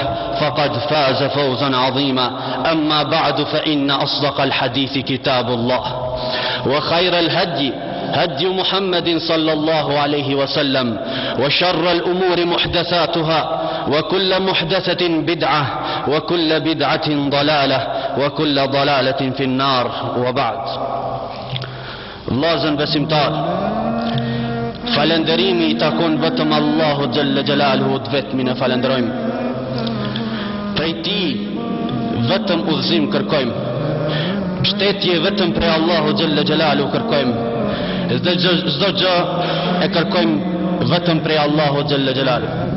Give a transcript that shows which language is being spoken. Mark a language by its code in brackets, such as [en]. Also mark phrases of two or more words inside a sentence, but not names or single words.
[ar] فقد فاز فوزا عظيما أما بعد فإن أصدق الحديث كتاب الله وخير الهدي هدي محمد صلى الله عليه وسلم وشر الأمور محدثاتها وكل محدثة بدعة وكل بدعة ضلالة وكل ضلالة في النار وبعد [sq] Vllazën besimtar, falenderimi I takon vetëm Allahu Gjelle Gjelaluhu të vetmin e falenderojmë. Prej ti vetëm udhëzim kërkojmë, mbështetje vetëm prej Allahu [ar] جل جلاله [sq] kërkojmë, dhe çdo gjë e kërkojmë vetëm prej Allahu [ar] جل جلاله.